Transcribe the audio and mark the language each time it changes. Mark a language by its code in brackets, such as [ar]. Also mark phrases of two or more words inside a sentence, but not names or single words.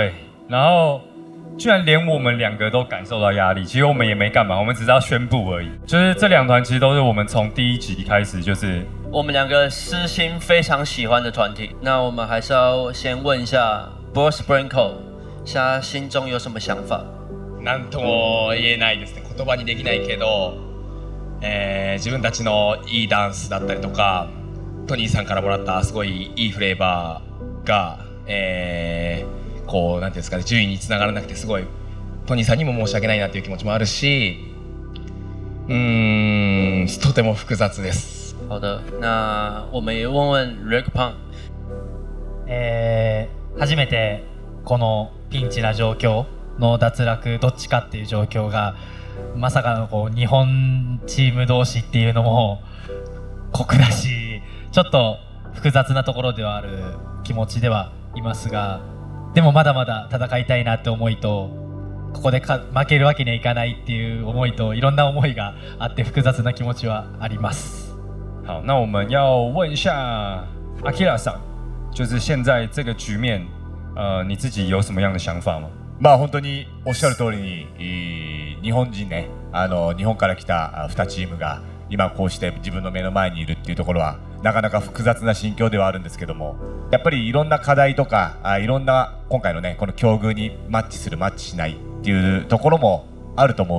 [zh] 对，然后居然连我们2个都感受到压力，其实我们也没干嘛，我们只是要宣布而已。就是这2团其实都是我们从第1集开始就是我们2个私心非常喜欢的团体。那我们还是要先问一下 Boss Sprinkle， 现在心中有什么想法？ [ja] なんとも言えないですね。言葉にできないけど、自分たちのいいダンスだったりとか、トニーさんからもらったすごいいいフレーバーが、こうなんていうんですかね、順位につながらなくてすごいトニーさんにも申し訳ないなという気持ちもあるし、とても複雑です。 [zh] 好的，那我们也问问 Rick Pang。 [ja] 初めてこのピンチな状況の脱落どっちかっていう状況がまさかのこう日本チーム同士っていうのも酷だし、ちょっと複雑なところではある気持ちではいますが、でもまだまだ戦いたいなって思いと、ここで負けるわけにはいかないっていう思いと、いろんな思いがあって複雑な気持ちはあります。 [zh] 好，那我们要问一下 Akira さん，就是现在这个局面，你自己有什么样的想法吗？ [ja] まあ本当におっしゃる通りに、日本人ね、日本から来た2チームが今こうして自分の目の前にいるっていうところはなかなか複雑な心境ではあるんですけども、やっぱりいろんな課題とかいろんな今回のねこの境遇にマッチするマッチしないっていうところもあると思う